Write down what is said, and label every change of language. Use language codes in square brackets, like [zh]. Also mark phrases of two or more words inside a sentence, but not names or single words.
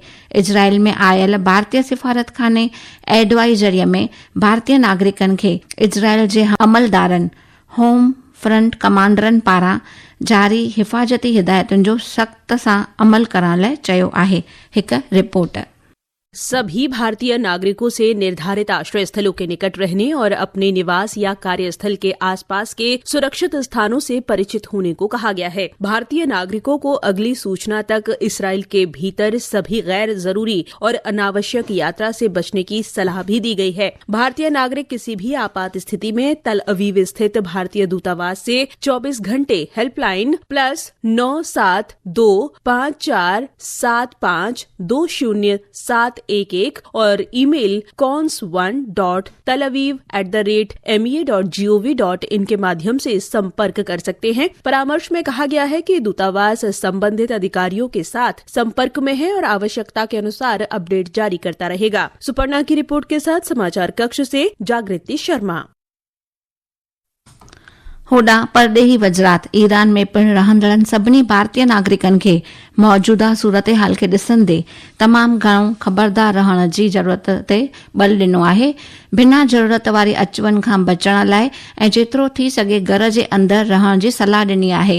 [sd] इज़राइल में आयल भारतीय सिफारतखाने एडवाइजरीअ में भारतीय नागरिकनि खे इज़राइल जे अमलदारनि, होम फ्रंट कमांडरनि पारां जारी हिफ़ाज़ती हिदायतुनि जो सख़्त सां अमल करण लाइ चयो आहे। हिकु रिपोर्ट। [hi] सभी भारतीय नागरिकों से निर्धारित आश्रय स्थलों के निकट रहने और अपने निवास या कार्यस्थल के आसपास के सुरक्षित स्थानों से परिचित होने को कहा गया है। भारतीय नागरिकों को अगली सूचना तक इसराइल के भीतर सभी गैर जरूरी और अनावश्यक यात्रा से बचने की सलाह भी दी गई है। भारतीय नागरिक किसी भी आपात स्थिति में तल अवीव स्थित भारतीय दूतावास से 24 घंटे हेल्पलाइन +972 54 75 20 711 और ईमेल cons1.talaviv@me.gov.in के माध्यम से संपर्क कर सकते हैं। परामर्श में कहा गया है कि दूतावास संबंधित अधिकारियों के साथ संपर्क में है और आवश्यकता के अनुसार अपडेट जारी करता रहेगा। सुपर्णा की रिपोर्ट के साथ समाचार कक्ष से जागृति शर्मा। [sd] होॾां परॾेही वज़रात ईरान में पिण रहंदड़नि सभिनी भारतीय नागरिकनि खे मौजूदा सूरत हाल खे ॾिसंदे तमामु घणो ख़बरदार रहण जी ज़रूरत ते बल ॾिनो आहे। बिना ज़रूरत वारी अचवञ खां बचण लाइ ऐं जेतिरो थी सघे घर जे अंदरि रहण जी सलाह ॾिनी आहे।